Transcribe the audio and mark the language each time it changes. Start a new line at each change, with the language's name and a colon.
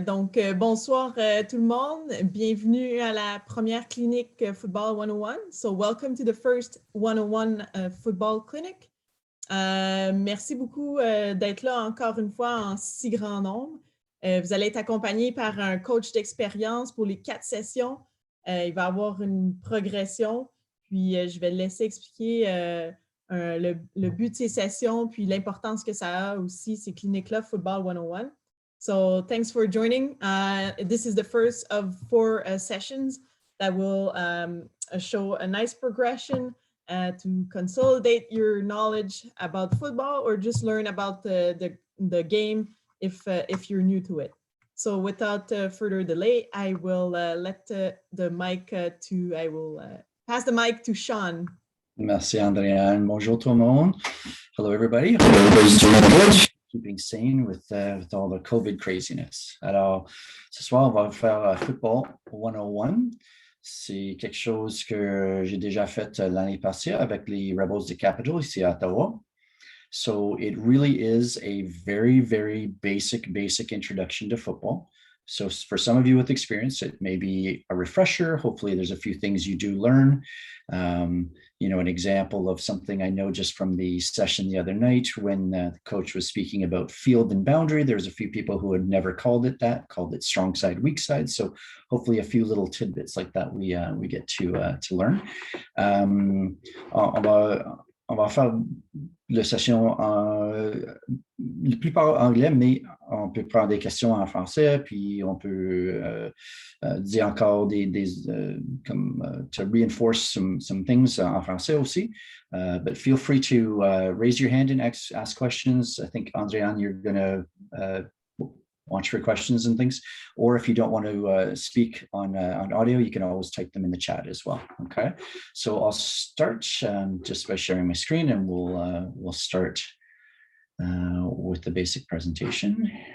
French: Donc, bonsoir tout le monde. Bienvenue à la première clinique Football 101.
English: So, welcome to the first 101 Football Clinic.
French: Merci beaucoup d'être là encore une fois en si grand nombre. Vous allez être accompagné par un coach d'expérience pour les 4 sessions. Il va y avoir une progression, puis je vais le laisser expliquer le but de ces sessions, puis l'importance que ça a aussi, ces cliniques-là, Football 101.
English: So thanks for joining. This is the first of 4 sessions that will show a nice progression to consolidate your knowledge about football or just learn about the game if you're new to it. So without further delay, I will let the mic I will pass the mic to Sean.
French: Merci, Andréane. Bonjour tout le monde.
English: Hello, everybody. Hope everybody's doing good. Keeping sane with all the COVID craziness.
French: Alors, ce soir, on va faire Football 101. C'est quelque chose que j'ai déjà fait l'année passée avec les Rebels de Capital ici à Ottawa.
English: So it really is a very, very basic introduction to football. So for some of you with experience, it may be a refresher. Hopefully there's a few things you do learn. You know, an example of something I know just from the session the other night when the coach was speaking about field and boundary, there's a few people who had never called it that, called it strong side, weak side. So hopefully a few little tidbits like that we get to learn.
French: On va faire la session la plupart en anglais, mais on peut prendre des questions en français, puis on peut dire encore comme
English: to reinforce some things
French: en français aussi.
English: But feel free to raise your hand and ask questions. I think, Andréane, you're going to watch for questions and things, or if you don't want to speak on audio, you can always type them in the chat as well. Okay, so I'll start just by sharing my screen, and we'll start with the basic presentation.